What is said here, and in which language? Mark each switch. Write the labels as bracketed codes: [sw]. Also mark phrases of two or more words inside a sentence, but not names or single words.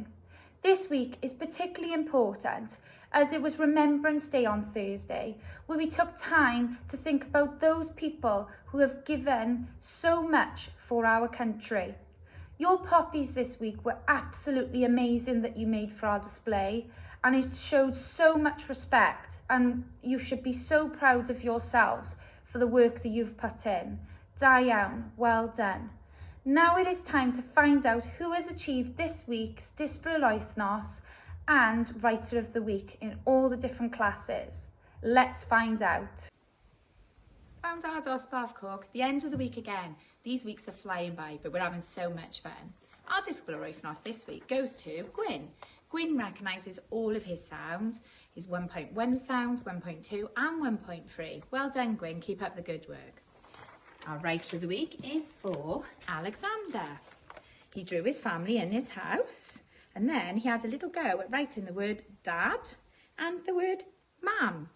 [en] This week is particularly important as it was Remembrance Day on Thursday, where we took time to think about those people who have given so much for our country. Your poppies this week were absolutely amazing that you made for our display, and it showed so much respect, and you should be so proud of yourselves for the work that you've put in. [cy] Da iawn, [en] well done. Now it is time to find out who has achieved this week's [cy] Disgwyl yr Wythnos [en] and Writer of the Week in all the different classes. Let's find out. Found our dosbarth cook, the end of the week again. These weeks are flying by, but we're having so much fun. Our [cy] Disgwyl yr Wythnos [en] this week goes to Gwyn. Gwyn recognises all of his sounds, his 1.1 sounds, 1.2 and 1.3. Well done, Gwyn, keep up the good work. Our Writer of the Week is for Alexander. He drew his family in his house, and then he had a little go at writing the word dad and the word mam.